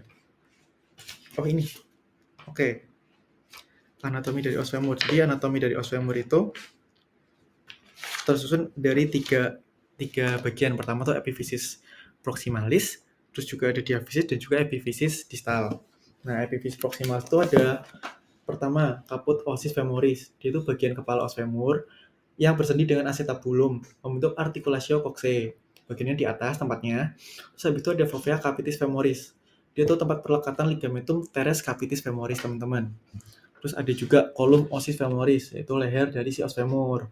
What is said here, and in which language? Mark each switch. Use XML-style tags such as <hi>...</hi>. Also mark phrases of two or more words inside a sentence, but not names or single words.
<id>Oh, ini. Oke. Anatomi dari os femur. Jadi anatomi dari os femur itu tersusun dari tiga bagian. Pertama tuh epifisis proximalis, terus juga ada diaphysis dan juga epifisis distal. Nah, epifisis proximalis itu ada pertama</id> <la>caput ossis femoris.</la> <id>Dia itu bagian kepala os femur yang bersendi dengan acetabulum membentuk</id> <la>articulatio coxae.</la> <id>Bagiannya di atas tempatnya. Terus habis itu ada</id> <la>fovea capitis femoris.</la> <id>Dia itu tempat perlekatan</id> <la>ligamentum teres capitis femoris,</la> <id>teman-teman. Terus ada juga</id> <la>column ossis femoris,</la> <id>yaitu leher dari si os femur.</id>